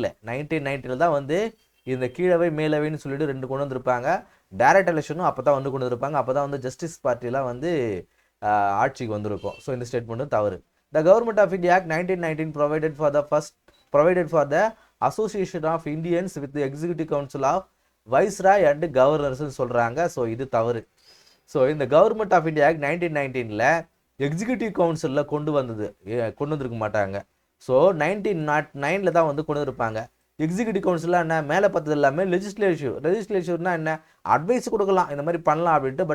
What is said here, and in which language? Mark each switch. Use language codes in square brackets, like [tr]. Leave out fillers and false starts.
[ta] 1919ல் தான் வந்து இந்த கீழவை மேலவைன்னு சொல்லிட்டு 2 கொண்டு வந்திருப்பாங்க. டைரக்ட் எலெக்ஷனும் அப்போ தான் வந்து கொண்டு வந்திருப்பாங்க. அப்போ தான் வந்து ஜஸ்டிஸ் பார்ட்டிலாம் வந்து ஆட்சிக்கு வந்திருக்கும். ஸோ இந்த ஸ்டேட்மெண்ட்டும் தவறு. [en] the government of India act 1919 provided for the association of Indians with the executive council of viceroy and governors [ta] சொல்கிறாங்க. ஸோ இது தவறு. ஸோ இந்த government of India act 1919ல் executive கவுன்சிலில் கொண்டு வந்திருக்க மாட்டாங்க. ஸோ 1909ல் தான் வந்து கொண்டு வந்திருப்பாங்க. எக்ஸிக்யூட்டிவ் கவுன்சிலாக என்ன, மேலே பார்த்தது எல்லாமே லெஜிஸ்லேட்டிவ்னா என்ன, அட்வைஸ் கொடுக்கலாம், இந்த மாதிரி பண்ணலாம் அப்படின்ட்டு.